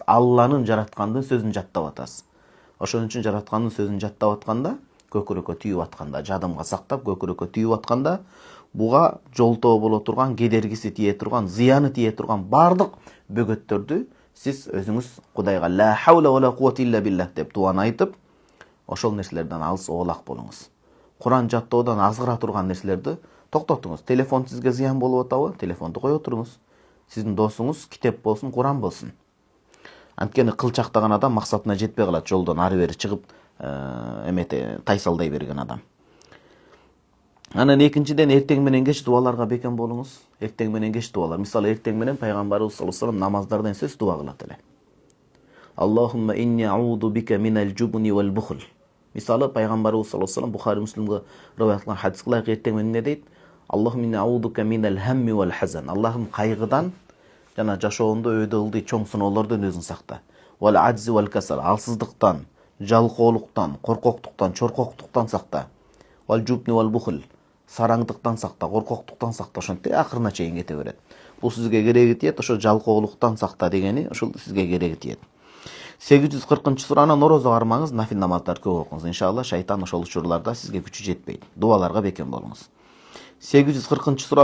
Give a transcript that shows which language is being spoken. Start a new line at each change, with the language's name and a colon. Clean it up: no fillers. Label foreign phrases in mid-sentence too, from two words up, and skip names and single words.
Kyrgyz: Алланын жараткандын сөзүн жаттап атасыз. Ошон үчүн жараткандын сөзүн жаттап атканда, көкүрөккө түйүп атканда, жадымга сактап көкүрөккө түйүп атканда, буга жолтоо боло турган, кедергиси тие турган, зыяны тие турган бардык бөгөттөрдү сиз өзүңүз Кудайга
Arabic: لا حول ولا قوة إلا بالله
Kyrgyz: деп дуаны айтып, ошол нерселерден алыс оолак болуңуз. Куран жаттоодон азгыра турган нерселерди токтотуңуз. Телефон сизге зыян болуп атабы? Телефонду кое туруңуз. Сиздин досуңуз китеп болсун, Куран болсун. Анткени кылчактаган адам максатына жетпей калат, жолдон ары бери чыгып, тайсалдай берген адам. Анан экинчиден, эртең менен кеч дуаларга бекем болуңуз. Эртең менен кеч дуалар. Мисалы эртең менен пайгамбарыбыз
Arabic: صلى الله عليه وسلم
Kyrgyz: намаздардан сөз дуа кылат эле.
Arabic: اللهم إني أعوذ بك من الجبن والبخل.
Kyrgyz: Мисалы пайгамбарыбыз
Arabic: صلى الله عليه وسلم
Kyrgyz: Бухари Муслимге риваят кылган хадиске ылайык эртең менен не дейт?
Arabic: اللهم إني أعوذ بك من الهم والحزن.
Kyrgyz: Аллахым кайгыдан жана жашоондо өйдө ылдый чоң сыноолордон өзүң сакта.
Arabic: والعجز والكسل.
Kyrgyz: Алсыздыктан, жалкоолуктан, коркоктуктан, чоркоктуктан сакта.
Arabic: والجبن والبخل.
Kyrgyz: Сараңдыктан сакта, коркоктуктан сакта. Ошентип акырына чейин кете берет. Бул сизге кереги тиет, ошо жалкоолуктан сакта дегени ошол сизге кереги тиет. 840-суроона орозо кармаңыз, нафил намаздарды көп окуңуз. Иншалла шайтан ошол учурларда сизге күчү жетпейт. Дуаларга бекем болуңуз. 840-суроо.